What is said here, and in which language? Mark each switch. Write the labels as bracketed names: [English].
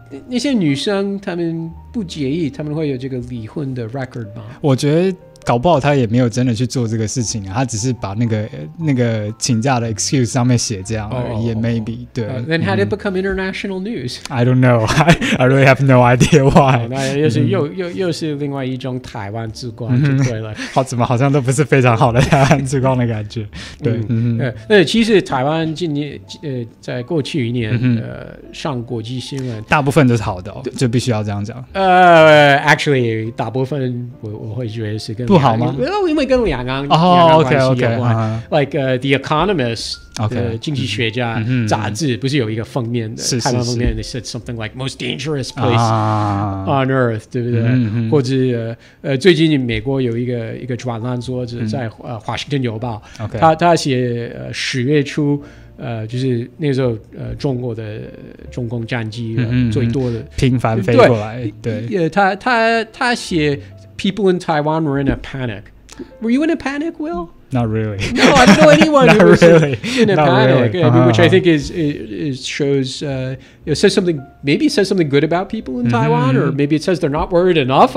[Chinese] 那些女生她们不介意，她们会有这个离婚的 record 吗？我觉得搞不好他也没有真的去做这个事情啊，他只是把那个请假的 excuse 上面写这样而已， [English] maybe [Chinese] 对。 [English] Then how did it become international news? I don't know. I really have no idea why. [Chinese] 那又是另外一种台湾之光就对了。怎么好像都不是非常好的台湾之光的感觉。对，其实台湾今年在过去1年上国际新闻大部分都是好的就必须要这样讲。 [English] Actually [Chinese] 大部分我会觉得是跟不好吗？因为跟两岸关系有关。 [English] Like [Chinese] The Economist 经济学家杂志不是有一个封面的台湾封面 [English] They said something like most dangerous place on earth [Chinese] 对不对？或者最近美国有一个专栏作者在华盛顿邮报，他写10月初就是那时候中共战机最多的频繁飞过来，对，他写 [English] People in Taiwan were in a panic. Were you in a panic, Will? Not really. No, I don't know anyone who was really. in a panic. Really. I mean, which I think is shows it says something. Maybe it says something good about people in Taiwan, or maybe it says they're not worried enough.